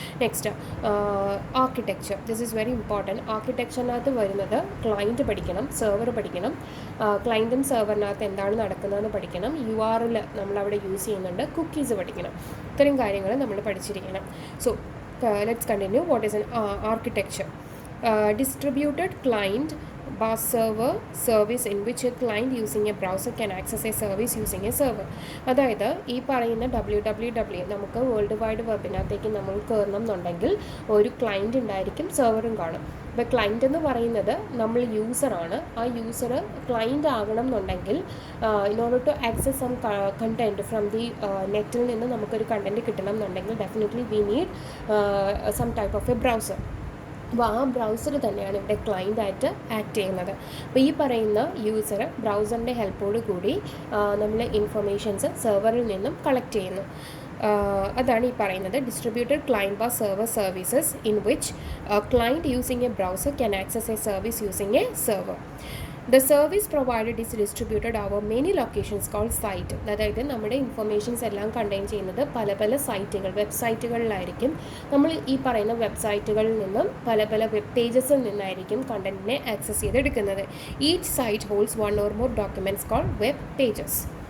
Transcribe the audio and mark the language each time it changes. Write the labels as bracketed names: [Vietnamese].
[English] Next architecture. This is very important. [Malayalam] ആർക്കിടെക്ചറിനകത്ത് വരുന്നത് client പഠിക്കണം, server പഠിക്കണം. ക്ലയൻറ്റും സെർവറിനകത്ത് എന്താണ് നടക്കുന്നതെന്ന് പഠിക്കണം. URL നമ്മളവിടെ യൂസ് ചെയ്യുന്നുണ്ട്, കുക്കീസ് പഠിക്കണം. ഇത്തരം കാര്യങ്ങൾ നമ്മൾ പഠിച്ചിരിക്കണം. [English] So let's continue. What is an architecture? Distributed client bus server service in which a client using a browser can access a service using a server. [Malayalam] അതായത് ഈ പറയുന്ന WWW നമുക്ക് വേൾഡ് വൈഡ് വെബിനകത്തേക്ക് നമ്മൾ കയറണം എന്നുണ്ടെങ്കിൽ ഒരു ക്ലയൻറ്റ് ഉണ്ടായിരിക്കും, സെർവറും കാണും. ഇപ്പോൾ ക്ലയൻറ്റ് എന്ന് പറയുന്നത് നമ്മൾ യൂസറാണ്. ആ യൂസർ ക്ലയൻറ്റ് ആകണം എന്നുണ്ടെങ്കിൽ [English] in order to access some content from the [Malayalam] നെറ്റിൽ നിന്ന് നമുക്കൊരു കണ്ടൻറ്റ് കിട്ടണം എന്നുണ്ടെങ്കിൽ [English] Definitely we need some type of a browser. [Malayalam] അപ്പോൾ ആ ബ്രൗസർ തന്നെയാണ് ഇവിടെ ക്ലയൻ്റായിട്ട് ആക്ട് ചെയ്യുന്നത്. അപ്പോൾ ഈ പറയുന്ന യൂസർ ബ്രൗസറിൻ്റെ ഹെൽപ്പോട് കൂടി നമ്മൾ ഇൻഫർമേഷൻസ് സെർവറിൽ നിന്നും കളക്ട് ചെയ്യുന്നു. അതാണ് ഈ പറയുന്നത് [English] Distributed client bus server services in which client using a browser can access a service using a server. The service provided is distributed over many locations called site. [Malayalam] അതായത് നമ്മുടെ ഇൻഫർമേഷൻസ് എല്ലാം contain ചെയ്യുന്നത് പല പല സൈറ്റുകൾ, വെബ്സൈറ്റുകളിലായിരിക്കും. നമ്മൾ ഈ പറയുന്ന വെബ്സൈറ്റുകളിൽ നിന്നും പല പല വെബ് പേജസിൽ നിന്നായിരിക്കും കണ്ടൻറ്റിനെ ആക്സസ് ചെയ്തെടുക്കുന്നത്. [English] Each site holds one or more documents called web pages.